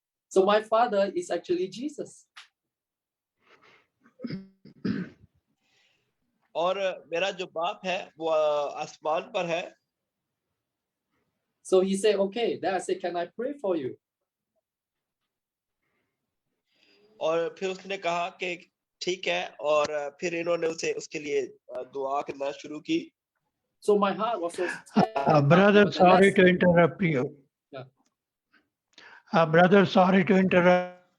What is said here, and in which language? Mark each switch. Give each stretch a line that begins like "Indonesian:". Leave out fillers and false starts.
English: So my father is actually Jesus.
Hindi: और मेरा जो बाप है वो आसमान पर है।
English: So he said, okay. Then I said, can I pray for you?
Hindi: और फिर उसने कहा कि ठीक है, और फिर इन्होंने उसे उसके लिए दुआ करना शुरू की।
English: So my heart was so scared. Brother, sorry to interrupt you. Yeah. Brother, sorry to interrupt.